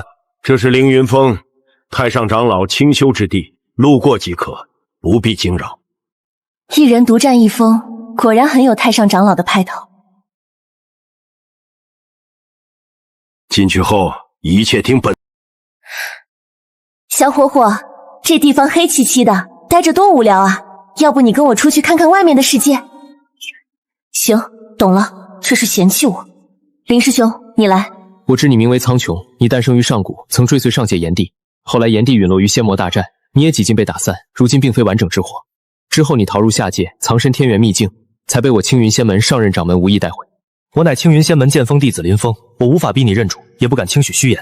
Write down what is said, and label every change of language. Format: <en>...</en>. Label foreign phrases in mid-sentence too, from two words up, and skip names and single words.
<zh>這是凌雲峰，太上長老清修之地，路過即可，不必驚擾。一人獨佔一峰，果然很有太上長老的派頭。進去後，一切聽本。小伙伙，這地方黑漆漆的，待着多無聊啊！要不你跟我出去看看外面的世界？行，懂了，這是嫌棄我。林師兄，你來。我知你名為蒼穹，你誕生於上古，曾追隨上界炎帝，後來炎帝隕落於仙魔大戰，你也幾近被打散，如今並非完整之火。之後你逃入下界，藏身天元秘境，才被我青雲仙門上任掌門無意帶回。我乃青雲仙門劍锋弟子林峰，我無法逼你認主，也不敢輕許虛言。</zh>